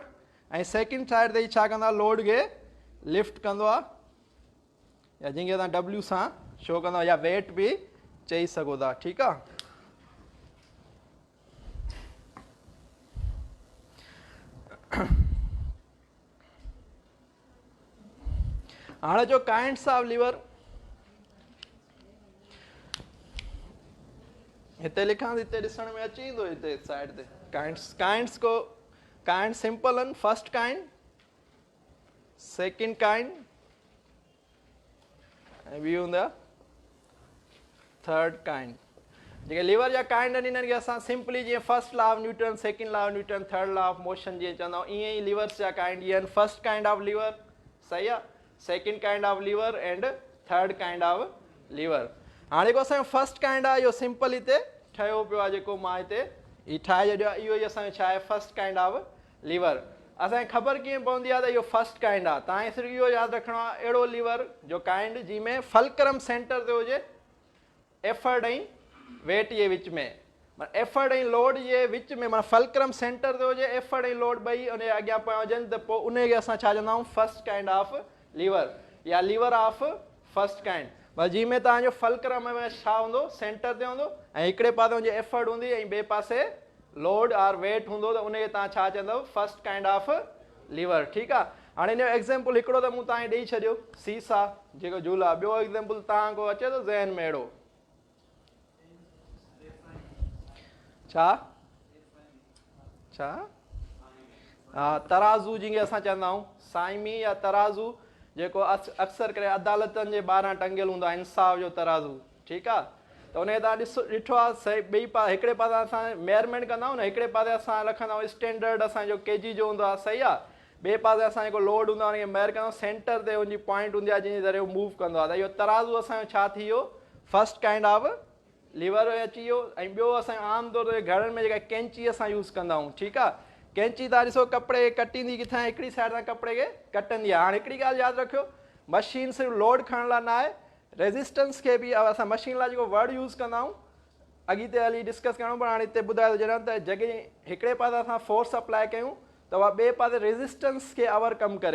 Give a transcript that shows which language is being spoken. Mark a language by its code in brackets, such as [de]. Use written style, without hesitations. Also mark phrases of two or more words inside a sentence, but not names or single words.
[sd] ऐं [en] second side [sd] ते छा कंदा? लोड खे लिफ्ट कंदो आहे, या जंहिंखे तव्हां डब्ल्यू सां शो कंदो, या वेट बि चई सघो था। ठीकु आहे, हाणे जो [en] kinds of lever [sd] हिते लिखां, हिते ॾिसण में अची वेंदो, हिते साइड ते काइंड्स को काइंड सिंपल आहिनि। [en] first kind, second kind, [sd] ऐं ॿी हूंदा थर्ड काइंड। जेके लिवर जा काइंड आहिनि इन्हनि खे असां सिंपली जीअं [en] first law of Newton, second law of Newton, third law of motion [sd] जीअं चवंदा आहियूं, ईअं ई लिवर्स जा काइंड इहे आहिनि। [en] first kind of lever, [sd] सही आहे, [en] second kind of lever and third kind of lever. [sd] हाणे जेको असांजो फर्स्ट काइंड आहे इहो सिंपल हिते ठहियो पियो आहे, जेको मां हिते हीउ ठाहे छॾियो आहे, इहो ई असांजो छा आहे? [en] first kind of lever. [sd] असांखे ख़बर कीअं पवंदी आहे त इहो फर्स्ट काइंड आहे? तव्हांखे सिर्फ़ु इहो यादि रखिणो आहे, अहिड़ो लिवर जो काइंड जंहिंमें [en] fulcrum center [sd] ते हुजे, एफर्ट ऐं वेट जे विच में, एफर्ट ऐं लोड जे विच में, माना [en] fulcrum center [sd] ते हुजे, एफर्ट ऐं लोड ॿई उन अॻियां पोयां हुजनि, त पोइ उनखे असां छा चवंदा आहियूं? [en] first kind of lever, या lever of first kind. [sd] बस जंहिंमें तव्हांजो फल्क्रम में छा हूंदो? सेंटर ते हूंदो, ऐं हिकिड़े पासे हुनजी एफर्ट हूंदी ऐं ॿिए पासे [en] load or weight [sd] हूंदो, त उनखे तव्हां छा चवंदव? [en] first kind of lever. [sd] ठीकु आहे, हाणे हिन जो एग्ज़ाम्पल हिकिड़ो त मूं तव्हांखे ॾेई छॾियो, सीसा जेको झूला। ॿियो एग्ज़ाम्पल तव्हां को अचे थो ज़हन में अहिड़ो? छा छा? हा, तराज़ू जंहिंखे असां चवंदा आहियूं, साइमी या तराज़ू, जेको अक्सर करे अदालतनि जे ॿाहिरां टंगियल हूंदो आहे, इंसाफ़ जो तराज़ू। ठीकु आहे, त उनखे तव्हां ॾिठो आहे, सही ॿई पासे हिकिड़े पासे असां मेयरमेंट कंदा आहियूं न, हिकिड़े पासे असां रखंदा आहियूं स्टैंडर्ड असांजो केजी जो हूंदो आहे, सही आहे, ॿिए पासे असां जेको लोड हूंदो आहे उनखे मेयर कंदा आहियूं, सेंटर ते हुनजी पॉइंट हूंदी आहे जंहिंजे ज़रिए मूव कंदो आहे। त इहो तराज़ू असांजो छा थी वियो? [en] first kind of lever [sd] अची वियो। ऐं ॿियो असांजो आम तौर ते घरनि में जेका कैंची असां यूज़ कंदा आहियूं, ठीकु आहे, कैंची तव्हां ॾिसो कपिड़े खे कटींदी किथां? हिकिड़ी साइड सां कपिड़े खे कटंदी आहे। हाणे हिकिड़ी ॻाल्हि यादि रखियो, मशीन सिर्फ़ु लोड खणण लाइ न आहे, रेज़िस्टेंस खे बि असां मशीन लाइ जेको वर्ड यूज़ कंदा आहियूं अॻिते हली डिस्कस करणो पर हाणे हिते ॿुधायो जॾहिं त जॻहि हिकिड़े पासे असां [en] force apply [sd] कयूं त उहा ॿिए पासे रेज़िस्टेंस खे ओवरकम करे।